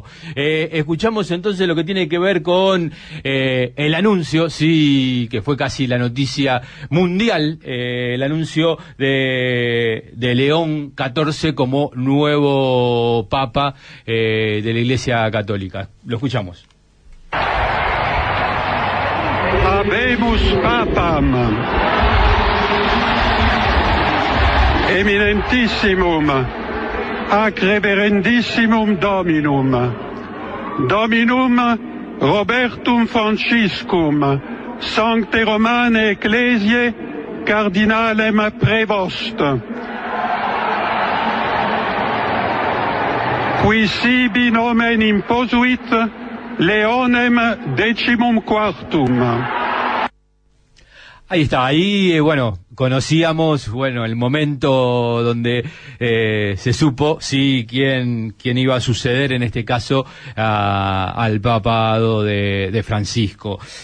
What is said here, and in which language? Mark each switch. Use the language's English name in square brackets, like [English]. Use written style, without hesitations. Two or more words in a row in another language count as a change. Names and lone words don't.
[Spanish] Escuchamos entonces lo que tiene que ver con el anuncio, sí, que fue casi la noticia mundial, el anuncio de León XIV como nuevo Papa de la Iglesia Católica. Lo escuchamos. [Latin] Habemus Papam eminentissimum ac reverendissimum Dominum Robertum Franciscum Sancte Romane Ecclesiae Cardinalem Prevost, qui sibi nomen imposuit Leonem XIV. [Spanish] Ahí está, ahí, bueno, conocíamos, el momento donde se supo, sí, quién iba a suceder, en este caso, al papado de Francisco.